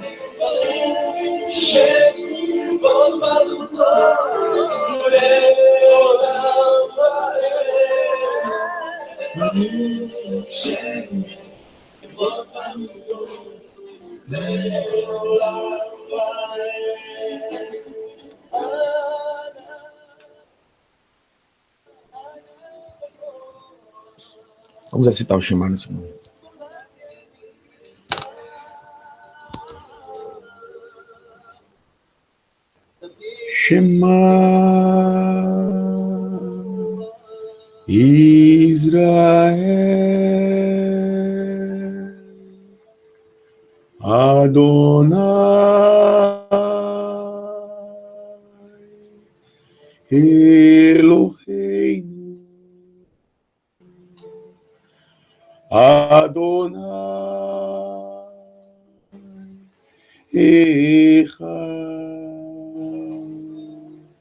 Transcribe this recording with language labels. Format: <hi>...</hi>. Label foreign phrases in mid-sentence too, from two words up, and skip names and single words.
<he>ברוך שם כבוד מלכותו לעולם ועד. ברוך שם כבוד מלכותו לעולם ועד.</he> <pt>Vamos recitar o Shema nesse momento.</pt> <he>Shema ישראל אדוני אלהינו אדוני אחד</he>